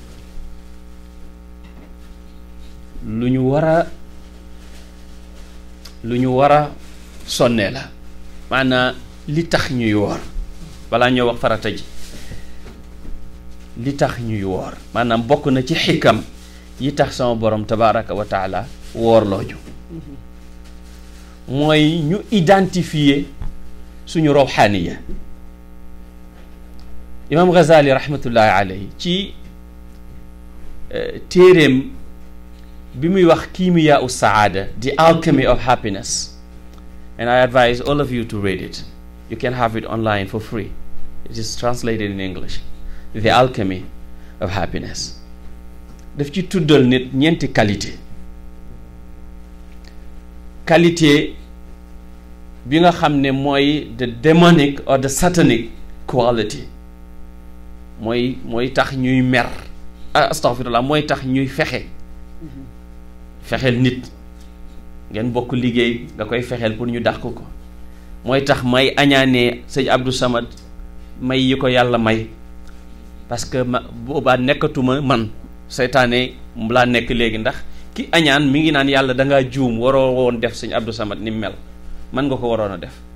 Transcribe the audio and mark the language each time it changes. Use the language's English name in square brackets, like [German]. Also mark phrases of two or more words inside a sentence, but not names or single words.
[Wolof] lu ñu war a sonnee la maanaam li tax ñuy woor balaa ñoo wax farata ji li tax ñuy woor maanaam bokk na ci xikam yi tax sama borom [Arabic] tabaraka wa taala [Wolof] woor looju mooy ñu identifier suñu rawxaaniya. [English] Imam Ghazali [Arabic] rahmatullahi alayhi [Wolof] ci téeréem bi muy wax [Arabic] kiimiyaa u saada [English] the alchemy of happiness, and I advise all of you to read it. You can have it online for free. It is translated in English. The alchemy of happiness. [Wolof] daf ci tuddal nit ñeenti qualité bi nga xam ne mooy [English] the demonic or the satanic quality [Wolof] mooy tax ñuy mer astaghfirullah mooy tax ñuy fexeel nit ngeen bokk liggéey nga koy fexeel pour ñu dàq ko mooy tax may añaanee sëñ Abdou Samad may yi ko yàlla may [French] parce que [Wolof] boobaa nekkatuma man seytaane laa nekk léegi ndax ki añaan mi ngi naan yàlla da ngaa juum waroo woon def sëñ Abdou Samad ni mel man nga ko waroon a def